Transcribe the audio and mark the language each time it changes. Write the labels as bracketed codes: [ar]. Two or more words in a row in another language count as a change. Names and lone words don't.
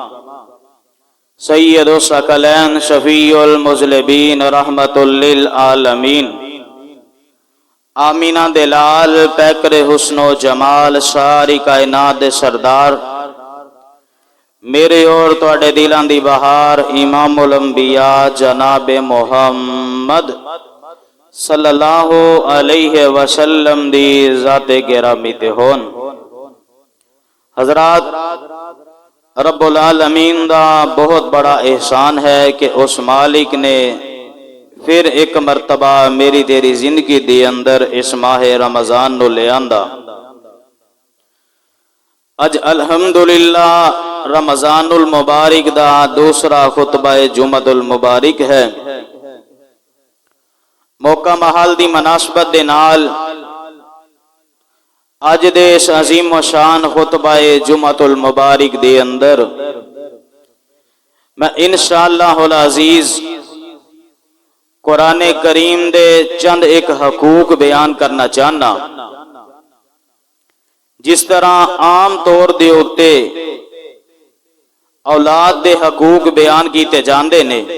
[ar] سید الثقلین شفیع المذنبین رحمت للعالمین [pa] آمینہ دلال پیکر حسن و جمال ساری کائنات دے سردار میرے اور تواڈے دلاں دی بہار امام الانبیاء جناب محمد [ar] صلی اللہ علیہ وسلم [pa] دی ذات گرامی تے ہون حضرات رب العالمین دا بہت بڑا احسان ہے کہ اس مالک نے پھر ایک مرتبہ میری تیری زندگی دی اندر اس ماہ رمضان نو لے آندا اج الحمدللہ رمضان المبارک دا دوسرا خطبہ جمعۃ المبارک ہے موقع محل دی مناسبت دے نال اج دے اس عظیم و شان خطبہ جمعۃ المبارک دے اندر میں [ar] انشاءاللہ العزیز [pa] قرآن کریم دے چند ایک حقوق بیان کرنا چاہنا جس طرح عام طور دے اتے اولاد دے حقوق بیان کیتے جاندے نے